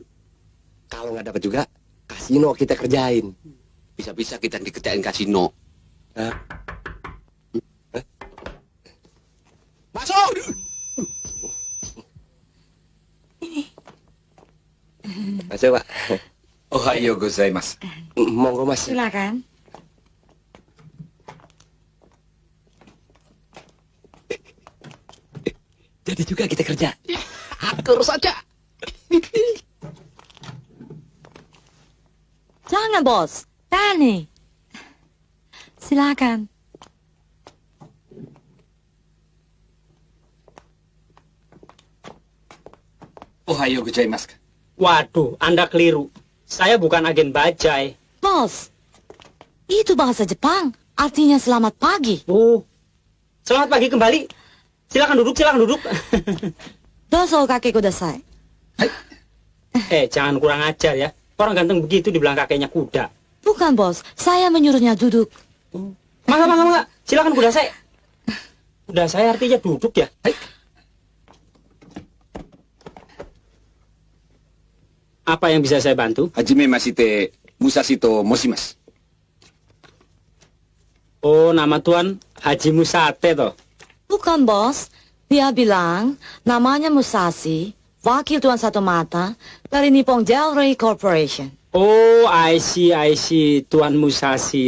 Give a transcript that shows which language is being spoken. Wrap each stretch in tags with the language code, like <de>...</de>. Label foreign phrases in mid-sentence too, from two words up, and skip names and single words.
<id>Kalau nggak dapat juga, kasino kita kerjain. Bisa-bisa kita dikerjain kasino. Masuk! Masuk, Pak.</id> <ja>おはよう ございます.</ja> <jv>Monggo, Mas.</jv> <id>Silakan. Jadi juga kita kerja. Atur saja. Jangan, Bos. Tani. Silakan.</id> <ja>おはよう ございます.</ja> <id>Waduh, Anda keliru. Saya bukan agen bajai. Bos, itu bahasa Jepang. Artinya selamat pagi. Oh, selamat pagi kembali. Silakan duduk.</id> <ja>どうぞ 掛け ください.</ja> <id>Jangan kurang ajar ya. Orang ganteng begitu dibilang kakeknya kuda. Bukan, Bos. Saya menyuruhnya duduk. Mangga. Silakan kuda saya. Kuda saya artinya duduk ya. Apa yang bisa saya bantu?</id> <ja>はじめまして ムサシ と 申します.</ja> <id>Oh, nama Tuan Haji Musate toh. Bukan, Bos. Dia bilang namanya Musashi, wakil Tuan Satu Mata dari Nippon Jewelry Corporation.</id> <en>Oh, I see,</en> <id>Tuan Musashi.</id>